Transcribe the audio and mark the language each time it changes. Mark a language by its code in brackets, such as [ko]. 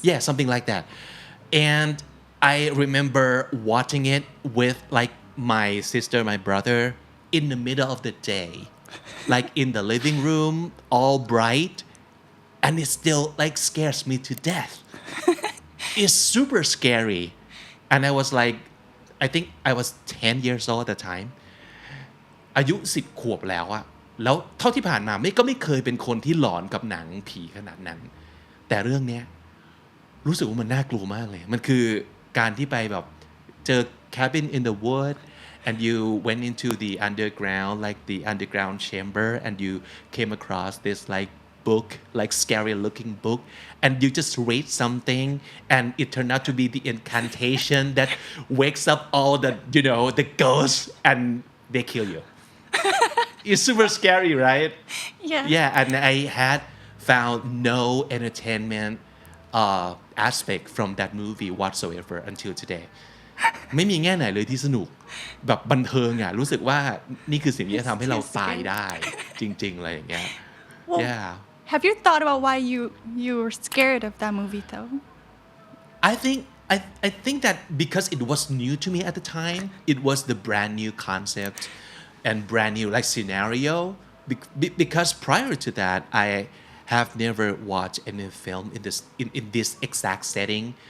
[en] Yeah, something like that. And I remember watching it with like my sister, my brother in the middle of the day, like in the living room, all bright, and it still like scares me to death. It's super scary. And I was like, I think I was 10 years old at the time. [th] อายุ10 ขวบแล้วอะแล้วเท่าที่ผ่านมาไม่เคยเป็นคนที่หลอนกับหนังผีขนาดนั้น แต่เรื่องเนี้ย รู้สึกว่ามันน่ากลัวมากเลย มันคือการที่ไปแบบเจอ [en] cabin in the wood and you went into the underground like the underground chamber and you came across this like book like scary looking book and you just read something and it turned out to be the incantation that wakes up all the the ghosts and they kill you It's super scary, right? Yeah. Yeah, and I had found no entertainment aspect from that movie whatsoever until today. [th] ไม่มีแง่ไหนเลยที่สนุกแบบบันเทิงอ่ะรู้สึกว่านี่คือสิ่งที่จะทำให้เราตายได้จริงๆอะไรอย่างเงี้ย [en] Well, Yeah. Have you thought about why you were scared of that movie though? I think that because it was new to me at the time, it was the brand new concept and brand new like scenario. Because prior to that, I have never watched any film in this exact setting.